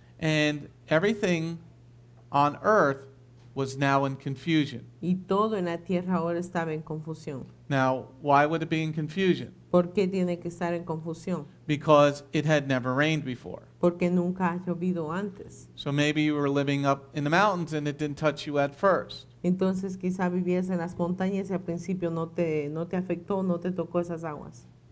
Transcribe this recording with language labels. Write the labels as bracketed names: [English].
[English] And everything on earth was now in confusion. [Spanish] Y todo en la tierra ahora estaba en confusión. [English] Now, why would it be in confusion? [Spanish] ¿Por qué tiene que estar en confusión? [English] Because it had never rained before. [Spanish] Porque nunca ha llovido antes. [English] So maybe you were living up in the mountains and it didn't touch you at first. [Spanish] Entonces quizá vivías en las montañas y al principio no te afectó, no te tocó esas aguas.